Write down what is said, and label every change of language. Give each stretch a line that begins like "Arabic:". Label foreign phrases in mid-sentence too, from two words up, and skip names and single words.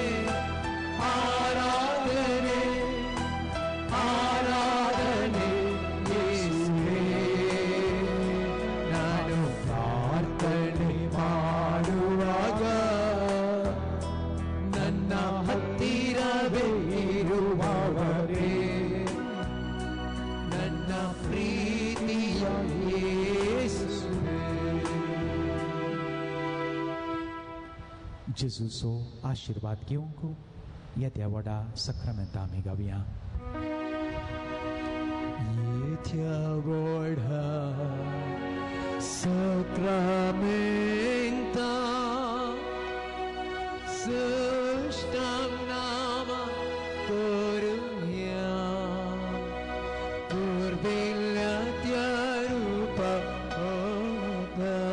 Kannada: ಆರಾಧನೆ ಆರಾಧನೆ ಯೇಸುವೇ ನಾನು ಪ್ರಾರ್ಥನೆ ಮಾಡುವಾಗ ನನ್ನ ಹತ್ತಿರವೇ ಇರುವವರೇ ನನ್ನ ಪ್ರೀತಿಯ ಯೇಸುವೇ.
Konkani: जेजूचो आशीर्वाद घेवंक येत्या व्हडा सक्रामेंत आमी गावया. येत्या व्हडा सक्रामेंता सुष्टांग नामा करुया पुर्विल्ल्या त्या रूपा